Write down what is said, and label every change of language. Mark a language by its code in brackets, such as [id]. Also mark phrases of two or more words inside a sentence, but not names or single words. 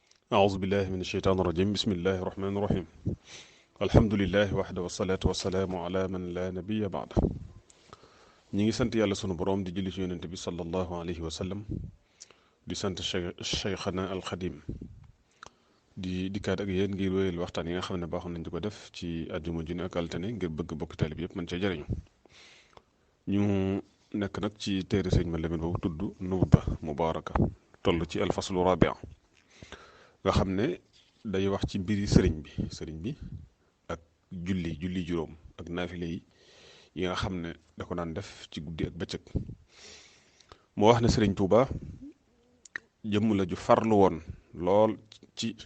[ar] أعوذ بالله من الشيطان الرجيم بسم الله الرحمن الرحيم الحمد لله وحده والصلاة والسلام على من لا نبي بعده [wo] ñi ngi sant yàlla sunu boroom di julli ci yonente bi [ar] صلى الله عليه وسلم [wo] di sant cheikhana alxadim di dikkaat ak yéen ngir wéyal waxtaan yi nga xam ne baaxoon nañ di ko def ci àjjuma ju ne ak altine ngir bëgg bokki taalib yëpp mën cee jariñu ñu nekk nag ci téere sëñ ma lemen boobu tudd Nubda Mubaaraka toll ci [ar] الفصل الرابع [wo] nga xam ne day wax ci mbiri sëriñ bi ak julli juróom ak naafile yi nga xam ne da ko daan def ci guddi ak bëccëg moo wax ne sëriñ Tuuba jëmm la ju farlu woon lool ci